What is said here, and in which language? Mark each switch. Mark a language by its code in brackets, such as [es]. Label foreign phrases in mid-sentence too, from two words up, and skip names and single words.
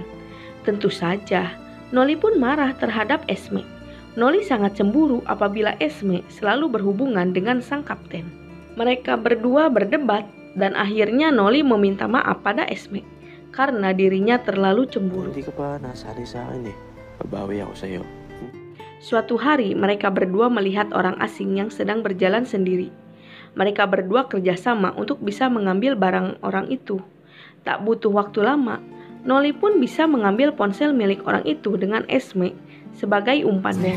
[id] Tentu saja, Noli pun marah terhadap Esme. Noli sangat cemburu apabila Esme selalu berhubungan dengan sang kapten. Mereka berdua berdebat dan akhirnya Noli meminta maaf pada Esme karena dirinya terlalu cemburu. [tl] Hindi ka pa nasali sa akin eh. Babawi ako sa'yo. [id] Suatu hari mereka berdua melihat orang asing yang sedang berjalan sendiri. Mereka berdua kerjasama untuk bisa mengambil barang orang itu. Tak butuh waktu lama, Noli pun bisa mengambil ponsel milik orang itu dengan Esme sebagai umpannya.